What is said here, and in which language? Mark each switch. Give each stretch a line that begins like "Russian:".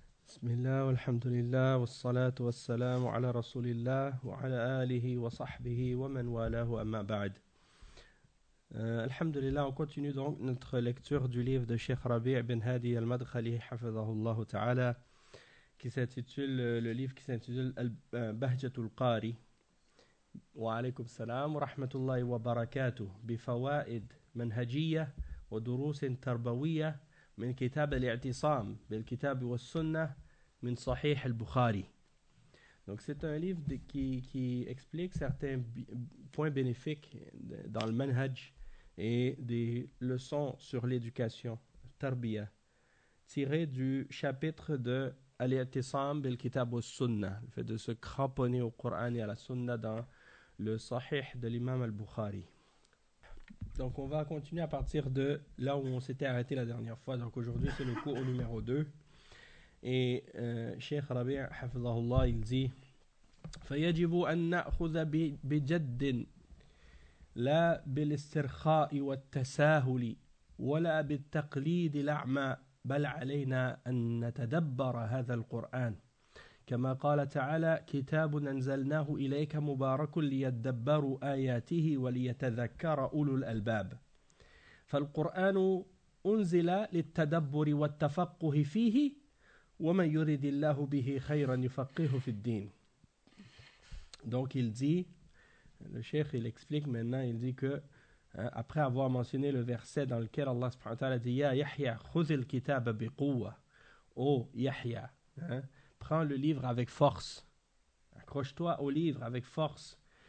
Arabic: بسم الله والحمد لله والصلاة والسلام على رسول الله وعلى آله وصحبه ومن والاه أما بعد الحمد لله.
French: On continue donc notre lecture du livre de Cheikh Rabi' bin Hadi al-Madkhali
Arabic: حفظه الله تعالى,
French: qui s'intitule, le livre qui s'intitule Bahjatul Qari.
Arabic: Wa alaykum salam wa rahmatullahi wa barakatuh. بفوائد منهجية ودروس تربوية من كتاب الاعتصام بالكتاب والسنة من صحيح البخاري.
French: Donc c'est un livre qui explique certains points bénéfiques dans le manhaj et des leçons sur l'éducation, tarbiyah, tiré du chapitre de al-i'tisam bil-kitab wa-sunnah, le fait de se cramponner au Coran et à la sunnah dans le sahih de l'imam al-Bukhari. Donc on va continuer à partir de là où on s'était arrêté la dernière fois. Donc aujourd'hui c'est le cours numéro 2. Et Cheikh Rabi' hafizahullah, il dit:
Arabic: فيجب أن نأخذ بجد لا بالاسترخاء والتساهل ولا بالتقليد الأعمى بل علينا أن نتدبر هذا القرآن كما قال تعالى كتاب أنزلناه إليك مبارك ليتدبروا آياته وليتذكر أولو الألباب فالقرآن أنزل للتدبر والتفقه فيه وَمَنْ يُرِدِ اللَّهُ بِهِ خَيْرًا يُفَقِّهُ فِي الدِّينِ.
French: Donc il dit, le cheikh il explique maintenant, il dit que hein, après avoir mentionné le verset dans lequel Allah subhanahu wa ta'ala dit
Arabic: يَا يَحْيَا خُذِ الْكِتَابَ بِقُوَّةِ.
French: Oh يَحْيَا, hein, prends le livre avec force, accroche-toi au livre avec force.